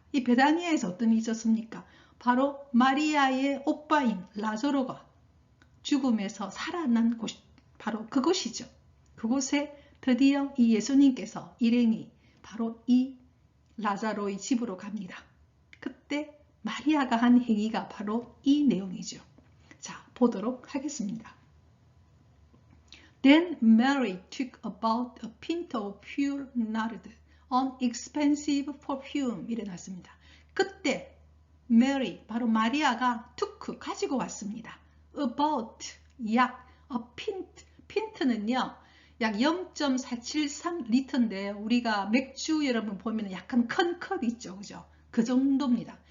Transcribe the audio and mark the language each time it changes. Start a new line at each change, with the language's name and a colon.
Korean: 이 베다니아에서 어떤 일이 있었습니까? 바로 마리아의 오빠인 라자로가 죽음에서 살아난 곳, 바로 그곳이죠. 그곳에 드디어 이 예수님께서 일행이 바로 이 라자로의 집으로 갑니다. 그때 마리아가 한 행위가 바로 이 내용이죠. 자, 보도록 하겠습니다.
English: Then Mary took about a pint of pure nard, an expensive perfume.
Korean: 이래 놨습니다. 그때 Mary, 바로 마리아가
English: took,
Korean: 가지고 왔습니다.
English: About,
Korean: 약,
English: a pint.
Korean: 핀트는요, 약 0.473리터인데 우리가 맥주 여러분 보면 약간 큰 컵 있죠. 그죠? 그 정도입니다.